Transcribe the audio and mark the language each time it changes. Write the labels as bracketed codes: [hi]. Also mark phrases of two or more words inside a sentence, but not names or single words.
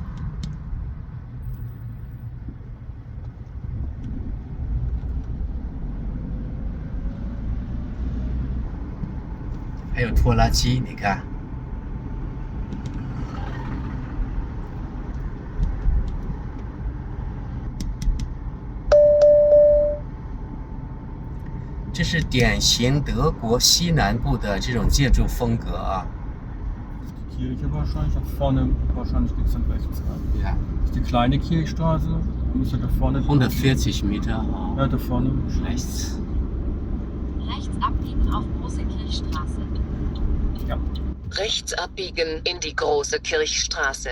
[zh] 还有拖拉机，你看。这是典型德国西南部的这种建筑风格啊。 [de] Die Kirche wahrscheinlich, da vorne wahrscheinlich geht es dann rechts rein. Ja. Die kleine Kirchstraße, müsste da vorne. 140 Meter. Ja, da vorne. Rechts. Rechts abbiegen auf Große Kirchstraße. Ja. Rechts abbiegen in die Große Kirchstraße.